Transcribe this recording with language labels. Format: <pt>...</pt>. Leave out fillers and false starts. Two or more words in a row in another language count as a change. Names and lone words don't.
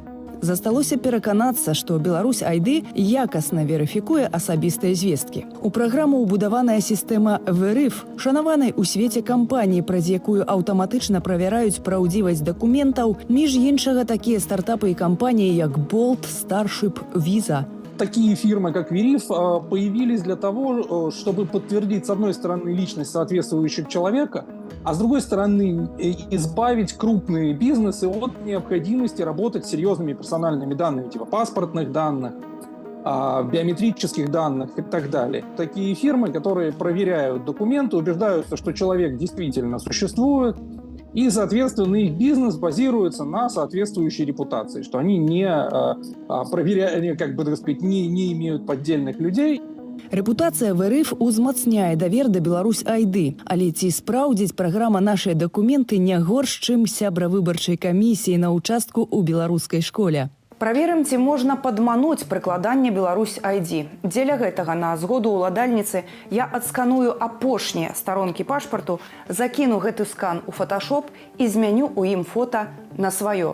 <be>Засталося пераканацца, што Беларусь ID якасна верыфікуе асабістыя звесткі. У праграму ўбудаваная сістэма ВРФ, шанаванай у свеце кампаніі, праз якую аўтаматычна правяраюць праўдзівасць дакументаў, між іншага такія стартапы і кампаніі, як Bolt, Starship, Visa.</be> <ru>Такие фирмы, как Вериф, появились для того, чтобы подтвердить, с одной стороны, личность соответствующего человека, а с другой стороны, избавить крупные бизнесы от необходимости работать с серьезными персональными данными, типа паспортных данных, биометрических данных и так далее. Такие фирмы, которые проверяют документы, убеждаются, что человек действительно существует, и, соответственно, их бизнес базируется на соответствующей репутации, что они не проверяют, как бы, так сказать, не имеют поддельных людей.</ru> <be>Рэпутацыя в РФ узмацняе давер да Беларусь ID, але ці спраўдзіць праграма нашыя дакументы не горш, чым сябра выбарчай камісіі на участку ў беларускай школе. Праверым, ці можна падмануць прыкладанне Беларусь ID. Дзеля гэтага на згоду ўладальніцы я адсканую апошнія старонкі пашпарту, закіну гэты скан у фотошоп і змяню ў ім фота на сваё.</be>